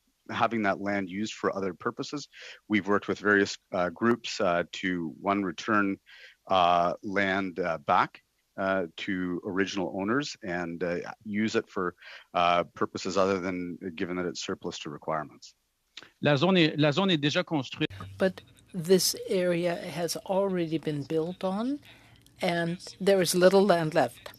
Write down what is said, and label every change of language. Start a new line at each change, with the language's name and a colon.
English: having that land used for other purposes. We've worked with various groups to return land back to original owners and use it for purposes other than given that it's surplus to requirements.
French: La zone est déjà construite.
English: But this area has already been built on, and there is little land left.